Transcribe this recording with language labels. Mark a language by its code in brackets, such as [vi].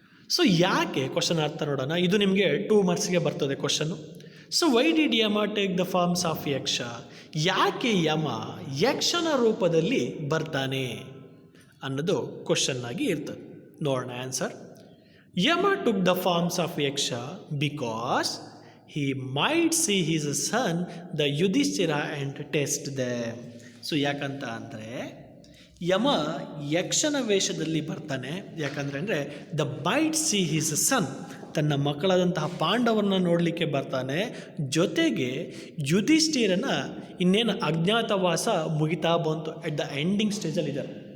[kn] So ಯಾಕೆ, question ಅರ್ಥ ನೋಡೋಣ. ಇದು ನಿಮಗೆ 2 ಮಾರ್ಕ್ಸ್ಗೆ ಬರ್ತದೆ question. [en] So why did Yama take the forms of Yaksha? [kn] ಯಾಕೆ ಯಮ ಯಕ್ಷನ ರೂಪದಲ್ಲಿ ಬರ್ತಾನೆ ಅನ್ನೋದು ಕ್ವಶನ್ ಆಗಿ ಇರ್ತದೆ. ನೋಡೋಣ answer. [en] Yama took the forms of Yaksha because he might see his son, the Yudhishthira, and test them. [kn] So ಯಾಕಂತ ಅಂದರೆ ಯಮ ಯಕ್ಷನ ವೇಷದಲ್ಲಿ ಬರ್ತಾನೆ. ಯಾಕಂದರೆ ಅಂದರೆ [en] the might see his son, [kn] ತನ್ನ ಮಕ್ಕಳಾದಂತಹ ಪಾಂಡವರನ್ನ ನೋಡಲಿಕ್ಕೆ ಬರ್ತಾನೆ. ಜೊತೆಗೆ ಯುಧಿಷ್ಠಿರನ ಇನ್ನೇನು ಅಜ್ಞಾತವಾಸ ಮುಗಿತಾ ಬಂತು, [en] at the ending [kn] ಸ್ಟೇಜಲ್ಲಿ ಇದ್ದಾರೆ.